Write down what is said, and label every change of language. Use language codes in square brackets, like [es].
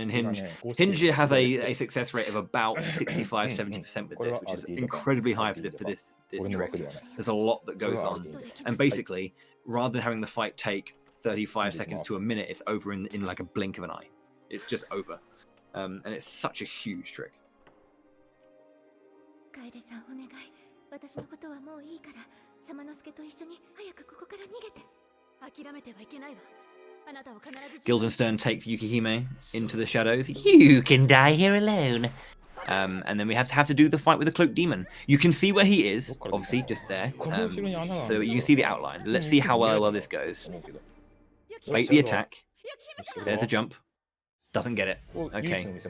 [en] And Hinge has a success rate of about 65-70% with this, which is incredibly high for this trick. There's a lot that goes on, and basically, rather than having the fight take 35 seconds to a minute, it's over in like a blink of an eye. It's just over. And it's such a huge trick. [ja] 楓さんお願い。私のことはもういいから、サマノスケと一緒に早くここから逃げて。諦めてはいけないわ。あなたは必ず。 [en] Guildenstern takes Yukihime into the shadows. You can die here alone. And then we have to do the fight with the Cloaked Demon. You can see where he is, obviously, just there. So you can see the outline. Let's see how well this goes. Bait the attack. There's a jump. Doesn't get it. Okay.